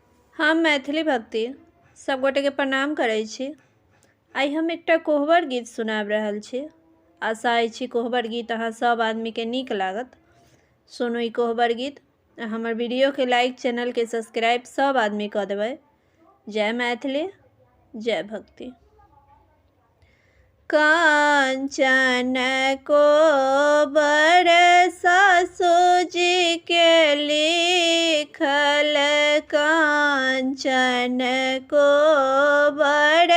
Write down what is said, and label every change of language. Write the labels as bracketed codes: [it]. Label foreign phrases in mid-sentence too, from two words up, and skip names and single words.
[mai] हम मैथिली भक्ति सब गोटे के प्रणाम करै छी। आई हम एकटा कोहबर गीत सुनाब रहल छी। आशा अछि कोहबर गीत अहाँ सब आदमी के नीक लागत। सुनू ई कोहबर गीत। हमर वीडियो के लाइक, चैनल के सब्सक्राइब सब आदमी कर देबै। जय मैथिली, जय भक्ति। कांचन कोहबर सासु जी के लिखल, कांचन कोहबर